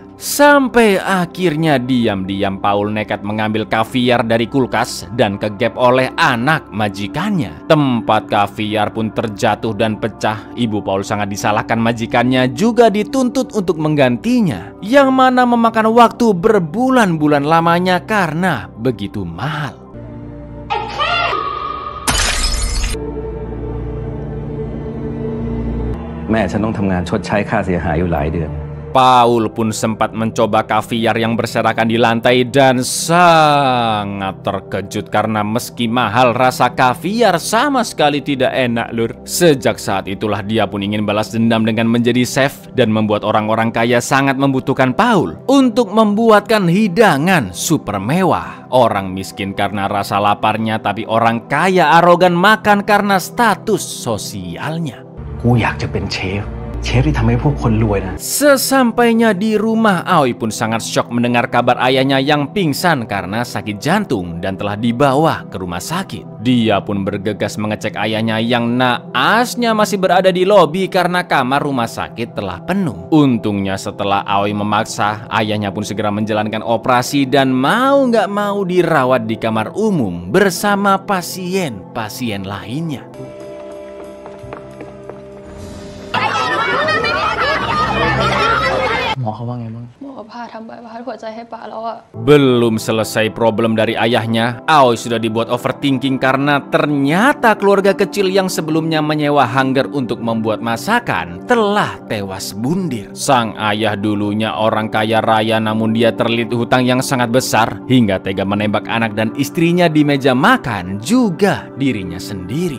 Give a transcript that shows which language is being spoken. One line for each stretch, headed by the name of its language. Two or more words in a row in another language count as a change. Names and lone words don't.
Indonesian: Sampai akhirnya diam-diam Paul nekat mengambil kaviar dari kulkas dan kegep oleh anak majikannya. Tempat kaviar pun terjatuh dan pecah. Ibu Paul sangat disalahkan majikannya, juga dituntut untuk menggantinya, yang mana memakan waktu berbulan-bulan lamanya karena begitu mahal.
Thai: แม่ฉันต้องทำงานชดใช้ค่าเสียหายอยู่หลายเดือน
Indonesian: Paul pun sempat mencoba kaviar yang berserakan di lantai dan sangat terkejut karena meski mahal, rasa kaviar sama sekali tidak enak lur. Sejak saat itulah dia pun ingin balas dendam dengan menjadi chef dan membuat orang-orang kaya sangat membutuhkan Paul untuk membuatkan hidangan super mewah. Orang miskin karena rasa laparnya, tapi orang kaya arogan makan karena status sosialnya.
Thai: กูอยากจะเป็นเชฟเชฟที่ทำให้พวกคนรวยนะ
Indonesian: Sesampainya di rumah, Aoi pun sangat syok mendengar kabar ayahnya yang pingsan karena sakit jantung dan telah dibawa ke rumah sakit. Dia pun bergegas mengecek ayahnya yang naasnya masih berada di lobi karena kamar rumah sakit telah penuh. Untungnya setelah Aoi memaksa, ayahnya pun segera menjalankan operasi dan mau nggak mau dirawat di kamar umum bersama pasien-pasien lainnya.
Thai: หมอเขาว่าไงบ้าง หมอผ่าทำใบพัดหัวใจให้ป๋าแล้วอะ
Indonesian: Belum selesai problem dari ayahnya, Aoi sudah dibuat overthinking karena ternyata keluarga kecil yang sebelumnya menyewa Hanggar untuk membuat masakan telah tewas bundir. Sang ayah dulunya orang kaya raya, namun dia terlilit hutang yang sangat besar hingga tega menembak anak dan istrinya di meja makan, juga dirinya sendiri.